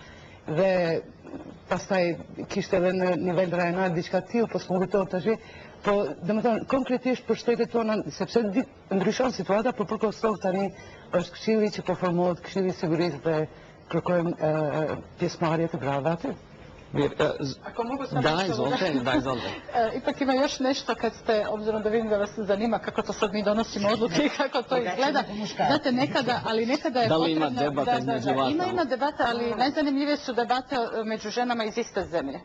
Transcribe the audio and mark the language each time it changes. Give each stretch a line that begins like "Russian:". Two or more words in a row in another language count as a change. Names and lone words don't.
Albanian: Dhe pastaj kishte edhe në nivel rajonal diçka të tillë, po s'më kujtohet tash. Po, domethënë konkretisht për shtetet tona, sepse ndryshon situata, por për Kosovë tani është këshilli që po formohet, Këshilli i Sigurisë dhe kërkojmë pjesëmarrje të grave aty.
Serbian: Ako mogu samo Da, izvolite. Ipak ima još nešto kad ste, obzirom da vidim da vas zanima kako to sad mi donosimo odluke i kako to izgleda. Znate, nekada je Da li potrebno... ima debata između vas? Ima debata, ali najzanimljivije su debate među ženama iz iste zemlje.